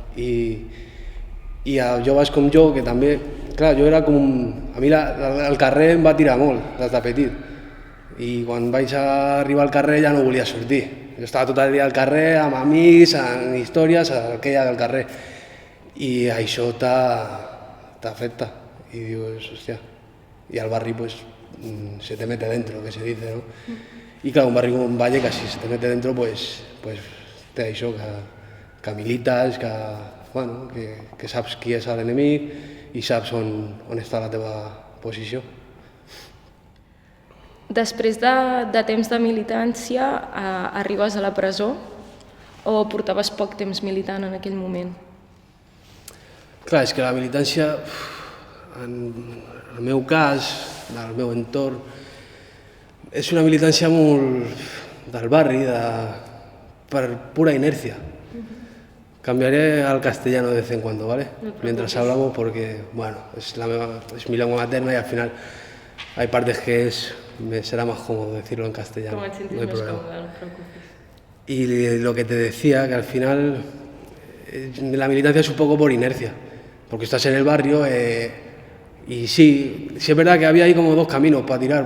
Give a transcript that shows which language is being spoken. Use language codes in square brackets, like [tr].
[ca] I a joves com jo, que també, clar, jo era com... A mi el carrer em va tirar molt, des de petit. I quan vaig arribar al carrer ja no volia sortir. Jo estava tot el dia al carrer, amb amics, en històries, el que hi ha del carrer. I això t'afecta. I dius, hòstia, i al barri [es] pues se te mete dentro, que se dice, ¿no? [ca] Y claro, un barri com Vallecas, [es] si se te mete dentro, pues [ca] té això, que milites, bueno, que saps qui és l'enemic i saps on està la teva posició. Després de temps de militància, arribes a la presó o portaves poc temps militant en aquell moment? Clar, és que la militància, en el meu cas, del meu entorn, és una militància molt del barri, per pura inercia. [es] Cambiaré al castellano de vez en cuando, ¿vale? Mientras hablamos, porque, bueno, es mi lengua materna y al final hay partes que me será más cómodo decirlo en castellano. Como te sientes más cómodo, no te preocupes. Y lo que te decía, que al final la militancia es un poco por inercia, porque estás en el barrio y sí es verdad que había ahí como dos caminos para tirar.